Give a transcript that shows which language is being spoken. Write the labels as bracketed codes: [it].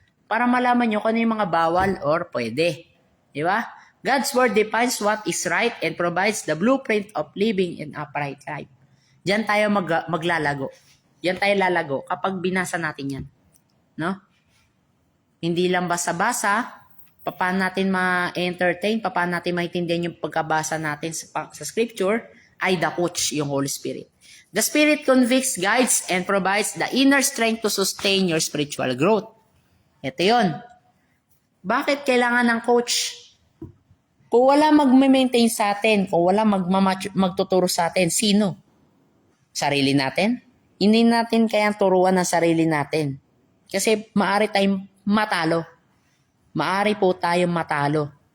[tl] Para malaman niyo kung ano yung mga bawal or pwede. Di ba? [en] God's word defines what is right and provides the blueprint of living an upright life. [tl] Diyan tayo maglalago. Diyan tayo lalago kapag binasa natin yan. No? Hindi lang basa-basa, paano natin ma-entertain, paano natin maintindihan yung pagkabasa natin sa scripture, ay the coach, yung Holy Spirit. [en] The Spirit convicts, guides, and provides the inner strength to sustain your spiritual growth. [tl] Ito yun. Bakit kailangan ng coach? Kung wala mag-maintain sa atin, kung wala magtuturo sa atin, sino? Sarili natin? Hindi natin kayang turuan ng sarili natin. Kasi maaari tayong matalo. Maaari po tayong matalo.